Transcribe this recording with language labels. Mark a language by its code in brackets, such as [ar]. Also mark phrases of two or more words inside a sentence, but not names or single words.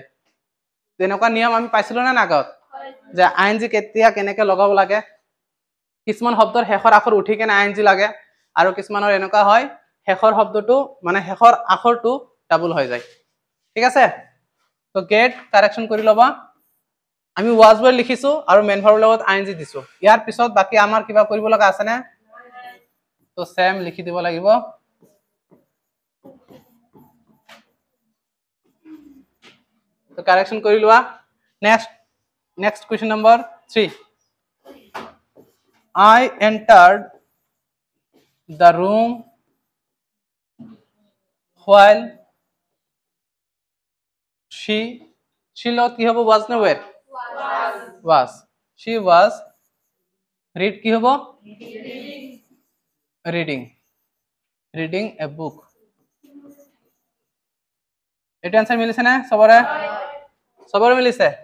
[as] তেনেকুৱা নিয়ম আমি পাইছিলো না আগত যে ing কেতিয়া কেনেকে লগাব লাগে কিছুমান শব্দৰ শেষৰ আখৰ উঠি কেনে ing লাগে আৰু কিছুমানৰ এনেকুৱা হয় শেষৰ শব্দটো শেষৰ আখৰটো ডাবল হৈ যায় ঠিক আছে তো [en] get correction [as] কৰি লবা আমি [en] was were [as] লিখিছো আৰু মেন ভাৰ্বৰ লগত আইএনজি দিছো ইয়াৰ পিছত বাকি আমাৰ কিবা কৰিব লগা আছে নে তো সেম লিখি দিব লাগিব তো কারেকশন কৰি লোৱা [en] next question number 3 I entered the room while she lot [as] কি হ'ব [en] was না were was she was read [as] কি হ'ব [en] reading a book [as] এটা आंसर মিলিছে না সবৰে মিলিছে